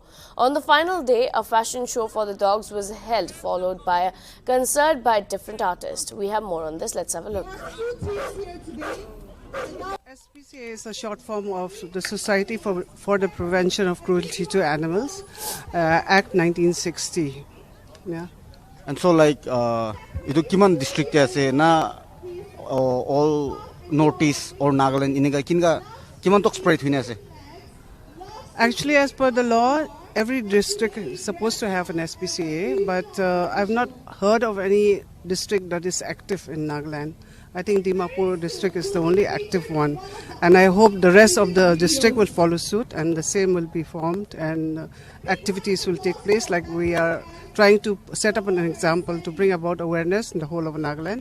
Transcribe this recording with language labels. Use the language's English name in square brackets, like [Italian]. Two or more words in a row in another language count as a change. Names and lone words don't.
[English] On the final day, a fashion show for the dogs was held, followed by a concert by different artists. We have more on this. Let's have a look. SPCA is a short form of the Society for the Prevention of Cruelty to Animals, Act 1960. Yeah. And so like [Naga Pidgin] itu kiman district ase na all Northeast or Nagaland iniga kinga kiman tok spread huine ase. [English] Actually, as per the law, every district is supposed to have an SPCA, but I've not heard of any district that is active in Nagaland. I think Dimapur district is the only active one, and I hope the rest of the district will follow suit and the same will be formed and activities will take place, like we are trying to set up an example to bring about awareness in the whole of Nagaland.